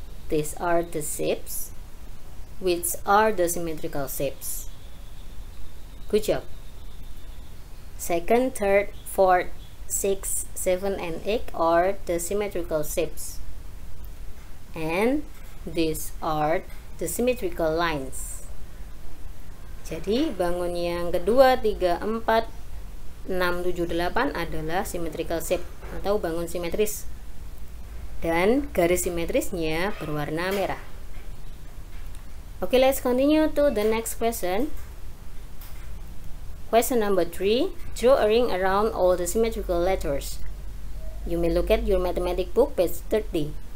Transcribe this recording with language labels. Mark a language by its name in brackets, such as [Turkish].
[English] These are the shapes. Which are the symmetrical shapes? Good job. Second, third, fourth, 6, 7, and 8 are the symmetrical shapes. And these are the symmetrical lines. [Indonesian] Jadi bangun yang kedua, 3, 4, 6, 7, 8 adalah [English] symmetrical shape [Indonesian] atau bangun simetris. Dan garis simetrisnya berwarna merah. [English] Okay, let's continue to the next question. Question number 3. Draw a ring around all the symmetrical letters. You may look at your mathematics book, page 30.